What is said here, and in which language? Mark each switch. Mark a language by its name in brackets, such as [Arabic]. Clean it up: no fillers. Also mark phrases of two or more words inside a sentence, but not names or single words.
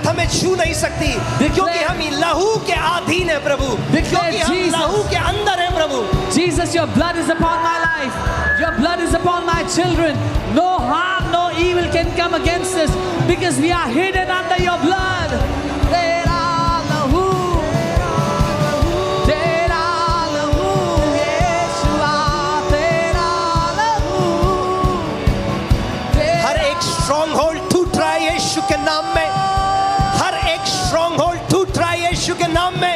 [Hindi] छू नहीं सकती, क्योंकि हम लहू के अधीन है प्रभु, क्योंकि हम Jesus. लहू के अंदर है प्रभु। [English] Jesus, your blood is upon my life. Your blood is upon my children. No harm, no evil can come against us because we are hidden under your blood. [Hindi] तेरा लहू, तेरा लहू, येशुआ, तेरा लहू, tera हर एक [English] strong hold [Hindi] टूट रहा है यीशु के नाम में, हर एक [English] strong hold [Hindi] टूट रहा है यीशु के नाम में।